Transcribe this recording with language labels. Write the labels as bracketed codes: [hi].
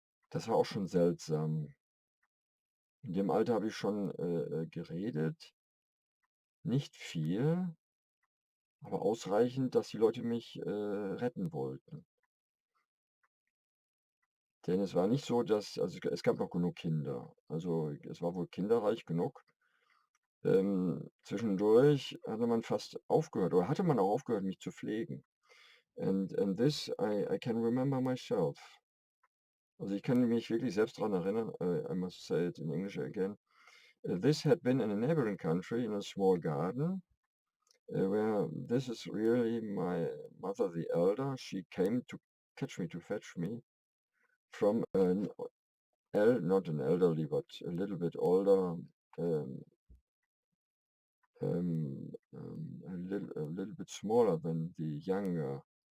[de] Das war auch schon seltsam. In dem Alter habe ich schon, geredet, nicht viel, aber ausreichend, dass die Leute mich, retten wollten. Denn es war nicht so, dass es gab noch genug Kinder. Also, es war wohl kinderreich genug. Zwischendurch hatte man auch aufgehört, mich zu pflegen. [en] And this I can remember myself. [de] Also, ich kann mich wirklich selbst daran erinnern, [en] I must say it in English again. This had been in a neighboring country in a small garden, where this is really my mother, the elder. She came to fetch me from an not an elderly, but a little bit older, um, a little bit smaller than the younger.